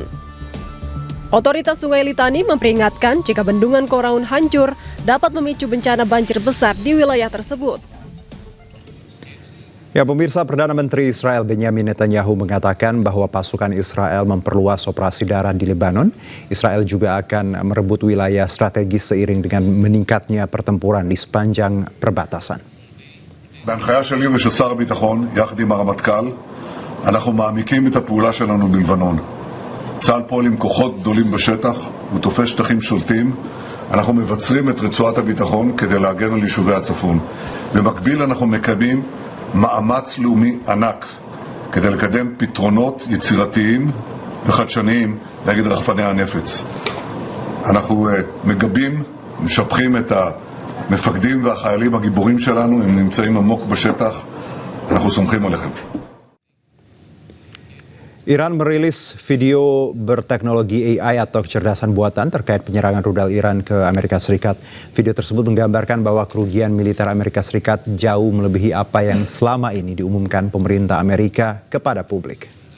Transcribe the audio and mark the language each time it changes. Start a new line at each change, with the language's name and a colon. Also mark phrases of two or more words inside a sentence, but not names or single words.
Indonesian: Otoritas Sungai Litani memperingatkan jika bendungan Koraun hancur dapat memicu bencana banjir besar di wilayah tersebut. Ya, pemirsa, Perdana Menteri Israel Benjamin Netanyahu mengatakan bahwa pasukan Israel memperluas operasi darat di Lebanon. Israel juga akan merebut wilayah strategis seiring dengan meningkatnya pertempuran di sepanjang perbatasan.
Hebrew: בהנחיה שלי ושל שר הביטחון, יחד עם הרמטכ"ל, אנחנו מעמיקים את הפעולה שלנו בלבנון. צה"ל פועל עם כוחות גדולים בשטח, הוא תופס שטחים שולטים. אנחנו מבצרים את רצועת הביטחון כדי להגן על יישובי הצפון. במקביל אנחנו מקיימים מאמץ לאומי ענק כדי לקדם פתרונות יצירתיים וחדשניים נגד רחפני הנפץ. אנחנו מגבים, משבחים את המפקדים והחיילים הגיבורים שלנו, הם נמצאים עמוק בשטח, אנחנו סומכים עליכם.
Indonesian: Iran merilis video berteknologi AI atau kecerdasan buatan terkait penyerangan rudal Iran ke Amerika Serikat. Video tersebut menggambarkan bahwa kerugian militer Amerika Serikat jauh melebihi apa yang selama ini diumumkan pemerintah Amerika kepada publik.